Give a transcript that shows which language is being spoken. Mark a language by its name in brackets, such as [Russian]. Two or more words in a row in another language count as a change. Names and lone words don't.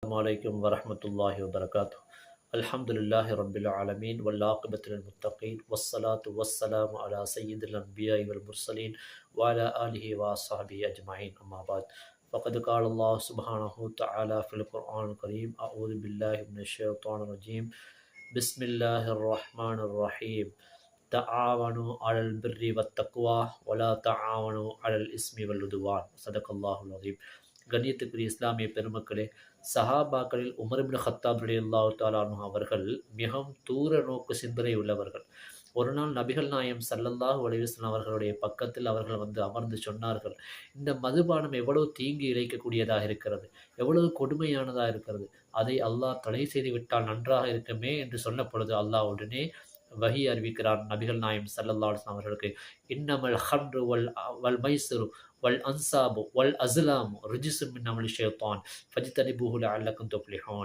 [Arabic] عليكم ورحمة الله وبركاته. الحمد لله رب العالمين والعاقبة للمتقين والصلاة والسلام على سيد الأنبياء والمرسلين وعلى آله وصحبه أجمعين أما بعد فقد قال الله سبحانه وتعالى في القرآن الكريم أعوذ بالله من الشيطان الرجيم بسم الله الرحمن الرحيم تعاونوا على البر والتقوى ولا تعاونوا على الإثم والعدوان صدق الله العظيم. [Tamil] கண்ணியத்துக்குரிய இஸ்லாமிய பெருமக்களே, சஹாபாக்களில் உமர் இப்னு கத்தாப் [Arabic] رضي الله تعالى عنه [Tamil] அவர்கள் மிகவும் தூர நோக்கு சிந்தனை உள்ளவர்கள். ஒரு நாள் நபிகள் நாயம் [Arabic] صلى الله عليه وسلم [Tamil] அவர்களுடைய பக்கத்தில் அவர்கள் வந்து அமர்ந்து சொன்னார்கள், இந்த மதுபானம் எவ்வளவு தீங்கு இழைக்கக்கூடியதாக இருக்கிறது, எவ்வளவு கொடுமையானதாக இருக்கிறது, அதை அல்லாஹ் தடை செய்து விட்டால் நன்றாக இருக்குமே என்று சொன்ன பொழுது அல்லாஹ் உடனே வஹி அறிவிக்கிறார் நபிகள் நாயம் [Arabic] صلى الله عليه وسلم [Tamil] அவர்களுக்கு, [Arabic] إنما الخمر والميسر والأنصاب والأزلام رجس من عمل الشيطان فاجتنبوه لعلكم تفلحون.